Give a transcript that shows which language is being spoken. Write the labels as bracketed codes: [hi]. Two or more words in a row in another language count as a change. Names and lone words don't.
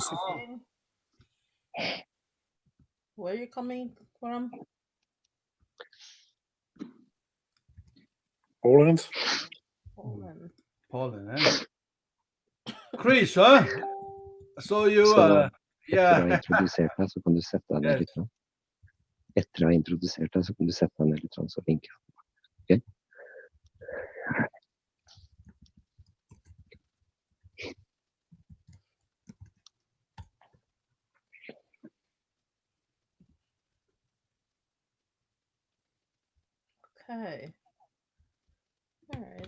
[en] Hi. Where are you coming from? Poland. Poland. Poland, eh? Chris, huh? I saw you, [no] Så etter å ha [en] yeah. [no] introdusert deg, så kan du sette deg ned [en] Yes. [no] litt. Etter å ha introdusert deg, så kan du sette deg ned litt, så vinker jeg. Ok? [en] Okay. All right.